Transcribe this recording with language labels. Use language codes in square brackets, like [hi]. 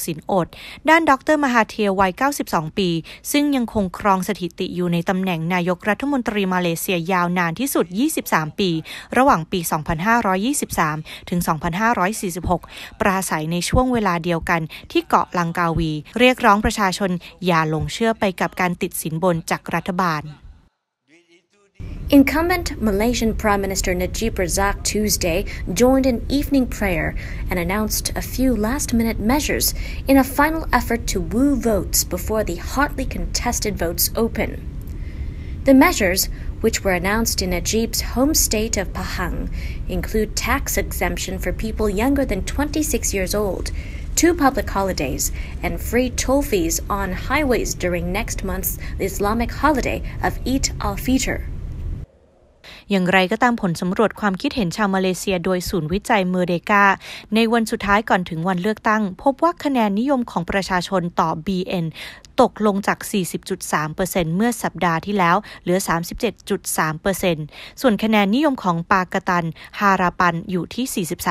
[th] สินอดด้านดร. มหาเทียวัย92ปีซึ่งยังคงครองสถิติอยู่ในตำแหน่งนายกรัฐมนตรีมาเลเซียยาวนานที่สุด23ปีระหว่างปี2523ถึง2546ปราศัยในช่วงเวลาเดียวกันที่เกาะลังกาวีเรียกร้องประชาชนอย่าหลงเชื่อไปกับการติดสินบนจากรัฐบาล [en] Incumbent Malaysian Prime Minister Najib Razak Tuesday joined an evening prayer and announced a few last-minute measures in a final effort to woo votes before the hotly contested votes open. The measures, which were announced in Najib's home state of Pahang, include tax exemption for people younger than 26 years old, 2 public holidays, and free toll fees on highways during next month's Islamic holiday of Eid al-Fitr. [th] อย่างไรก็ตามผลสำรวจความคิดเห็นชาวมาเลเซียโดยศูนย์วิจัยเมอร์เดกาในวันสุดท้ายก่อนถึงวันเลือกตั้งพบว่าคะแนนนิยมของประชาชนต่อ BN ตกลงจาก 40.3% เมื่อสัปดาห์ที่แล้วเหลือ 37.3% ส่วนคะแนนนิยมของปากตันฮาราปันอยู่ที่